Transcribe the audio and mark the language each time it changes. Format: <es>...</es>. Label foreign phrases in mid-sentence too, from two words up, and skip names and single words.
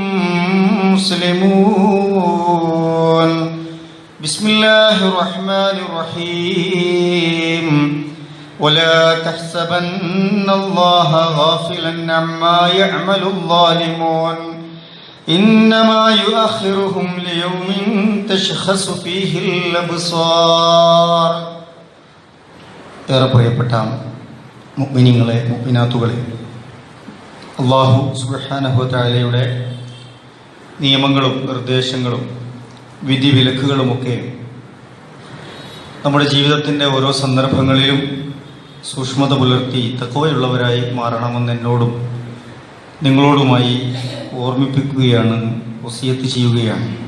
<ar>مسلمون بسم الله الرحمن الرحيم ولا تحسبن الله غافلا عما يعمل الظالمون إنما يؤخرهم ليوم تشخص فيه</ar> <ml>الأبصار പ്രിയപ്പെട്ട മുഅ്മിനീങ്ങളെ മുഅ്മിനാത്തുകളെ,</ml> <ar>الله سبحانه و</ar> <ml>തആലയുടെ നിയമങ്ങളും നിർദ്ദേശങ്ങളും വിധിവിലക്കുകളുമൊക്കെ നമ്മുടെ ജീവിതത്തിൻ്റെ ഓരോ സന്ദർഭങ്ങളിലും സൂക്ഷ്മത പുലർത്തി തഖ്വയുള്ളവരായി മാറണമെന്ന് എന്നോടും നിങ്ങളോടുമായി ഓർമ്മിപ്പിക്കുകയാണ്, വസിയത്ത് ചെയ്യുകയാണ്.</ml>